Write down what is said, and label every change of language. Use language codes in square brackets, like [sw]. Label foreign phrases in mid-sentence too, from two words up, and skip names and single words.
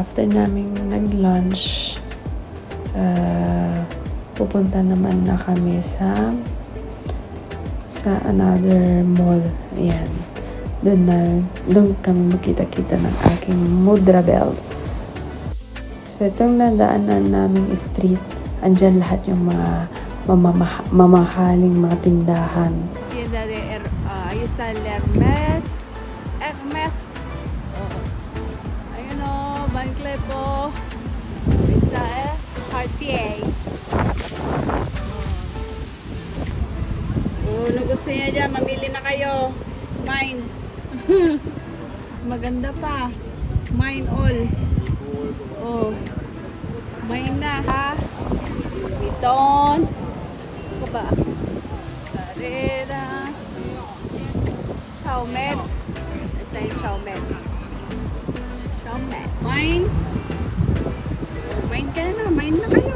[tl] After namin nag-lunch, pupunta naman na kami sa [en] another mall. [tl] Ayan. Doon kami makita-kita ng aking Mudra Bells. So, itong nadaanan naming street, andyan lahat yung mga mamahaling mga tindahan. [es] Tienda de ahí está el Hermes. [tl] Oh. Ayun o, Van Cleef po. [es] Ahí está Cartier. [tl] Oh, ano gusto niya dyan? Mamili na kayo. Mine. Mas maganda pa. [en] Mine all. [tl] Oh. Mine na ha. Vuitton. Ano ba? Carrera. Chaumet. Ito yung Chaumet. Chaumet. Mine. Mine ka na. Mine na kayo.